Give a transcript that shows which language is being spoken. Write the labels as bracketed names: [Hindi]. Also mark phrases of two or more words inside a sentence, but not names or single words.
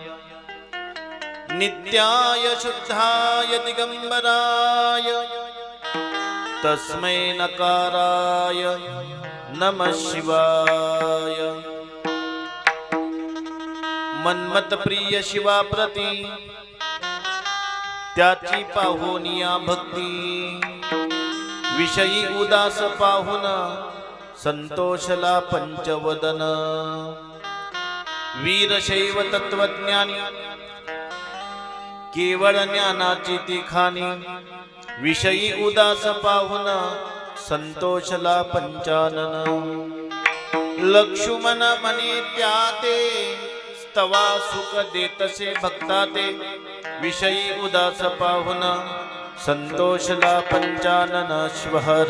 [Sanskrit] नित्याय शुद्धाय दिगंबराय तस्मै नकाराय नमः शिवाय। [Marathi] मन्मथ प्रिय शिवा प्रती त्याची पाहुनिया भक्ती विषयी उदास पाहुन संतोषला पंचवदन। वीरशैव तत्वज्ञानी केवळ ज्ञानाची ती खाणी विषयी उदास पाहुन संतोषला पंचानन। लक्ष्मण म्हणे त्याते स्तवा सुख देतसे भक्ता ते विषयी उदास पाहुन संतोषला पंचानन। शिवहर